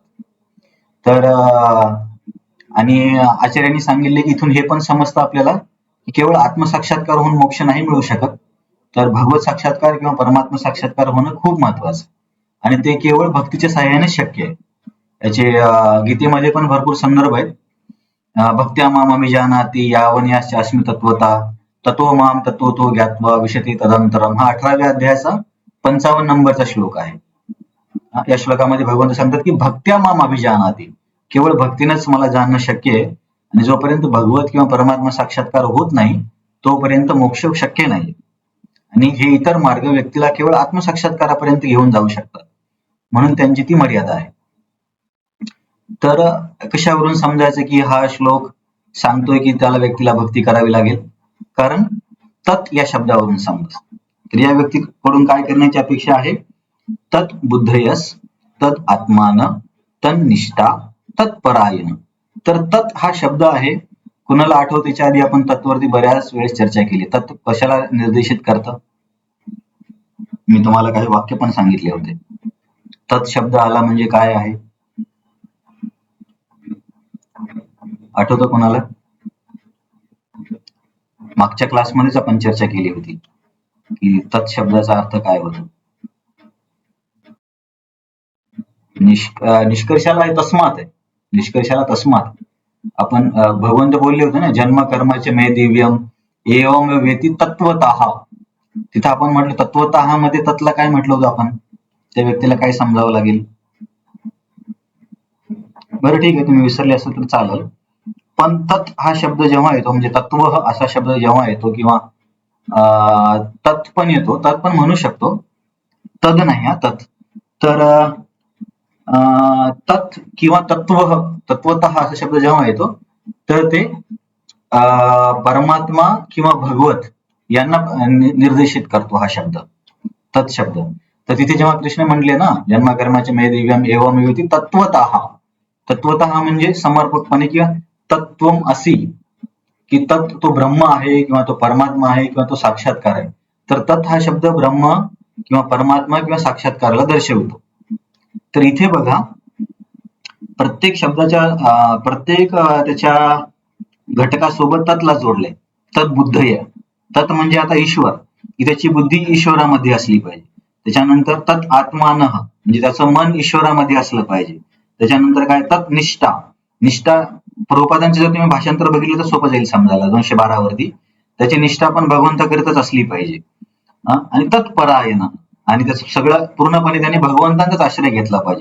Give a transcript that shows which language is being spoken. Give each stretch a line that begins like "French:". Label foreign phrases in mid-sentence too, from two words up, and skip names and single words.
Marathi: तर आणि आचार्यांनी सांगितले की इथून हे पण समजतं आपल्याला की केवळ आत्मसाक्षात्कार होऊन मोक्ष नाही मिळू शकत, तर भगवत साक्षात्कार किंवा परमात्मा साक्षात्कार होणं खूप महत्वाचं आहे आणि ते केवळ भक्तीच्या सहाय्याने शक्य आहे. याचे गीतेमध्ये पण भरपूर संदर्भ आहेत.
Sanskrit: भक्त्या माम अभिजानाति यावन्यास्मि तत्वता ततो माम तत्वतो ज्ञात्वा विशति तदंतरम.
Marathi: हा 18व्या अध्यायाचा 55 नंबरचा श्लोक आहे. या श्लोकामध्ये भगवंत सांगतात की
Sanskrit: भक्त्या माम अभिजानाति,
Marathi: केवळ भक्तीनेच मला जाणणं शक्य आहे आणि जोपर्यंत भगवत किंवा परमात्मा साक्षात्कार होत नाही तोपर्यंत मोक्ष शक्य नाही. आणि हे इतर मार्ग व्यक्तीला केवळ आत्मसाक्षात्कारापर्यंत घेऊन जाऊ शकतात, म्हणून त्यांची ती मर्यादा आहे. तर कशावरून समजायचं की हा श्लोक सांगतोय की त्याला व्यक्तीला भक्ती करावी लागेल, कारण तत् या शब्दावरून समजतं. तर या व्यक्तीकडून काय करण्याची अपेक्षा आहे,
Sanskrit: तत् बुद्धयस तद आत्मान तन्निष्ठा तत्परायण.
Marathi: तर तत् हा शब्द आहे, कुणाला आठवत त्याच्या आधी आपण तत्वरती बऱ्याच वेळेस चर्चा केली. तत् कशाला निर्देशित करतं, मी तुम्हाला काही वाक्य पण सांगितले होते. तत् शब्द आला म्हणजे काय आहे, आठवतं कोणाला? मागच्या क्लासमध्येच आपण चर्चा केली होती की तत् शब्दाचा अर्थ काय होतो. निष्कर्षाला तस्मात आहे, निष्कर्षाला तस्मात. आपण भगवंत बोलले होते ना,
Sanskrit: जन्म कर्माचे मे दिव्यम एवम वेती तत्वतः.
Marathi: तिथं आपण म्हटलं तत्वतः मध्ये तत्ला काय म्हटलं होतं आपण, त्या व्यक्तीला काय समजावं लागेल. बरं ठीक आहे, तुम्ही विसरले असेल तर चालेल, पण तत् हा शब्द जेव्हा येतो म्हणजे तत्व असा शब्द जेव्हा येतो किंवा तत् पण येतो, तत् पण म्हणू शकतो, तद नाही हा तत्. तर तत् किंवा तत्वतः असा शब्द जेव्हा येतो तर ते परमात्मा किंवा भगवत यांना निर्देशित करतो हा शब्द, तत् शब्द. तर तिथे जेव्हा कृष्ण म्हणले ना
Sanskrit: जन्मकर्माचे मे दिव्यम एवम युती तत्वतः,
Marathi: तत्वतः म्हणजे समर्पकपणे किंवा
Sanskrit: तत्वम असी,
Marathi: की तत् तो ब्रह्म आहे किंवा तो परमात्मा आहे किंवा तो साक्षात्कार आहे. तर तत् हा शब्द ब्रह्म किंवा परमात्मा किंवा साक्षात्काराला दर्शवतो. तर इथे बघा प्रत्येक शब्दाच्या प्रत्येक त्याच्या घटकासोबत तत्ला जोडलंय.
Sanskrit: तत् बुद्धय,
Marathi: तत् म्हणजे आता ईश्वर, की त्याची बुद्धी ईश्वरामध्ये असली पाहिजे. त्याच्यानंतर
Sanskrit: तत् आत्मानः
Marathi: म्हणजे त्याचं मन ईश्वरामध्ये असलं पाहिजे. त्याच्यानंतर काय
Sanskrit: तत् निष्ठा,
Marathi: निष्ठा प्रभुपादांचे जर तुम्ही भाषांतर बघितलं तर सोपं जाईल समजायला 212 वरती. त्याची निष्ठा पण भगवंताकरिताच असली पाहिजे. आणि तत्परायण, आणि त्याचं सगळं पूर्णपणे त्यांनी भगवंतांचाच आश्रय घेतला पाहिजे.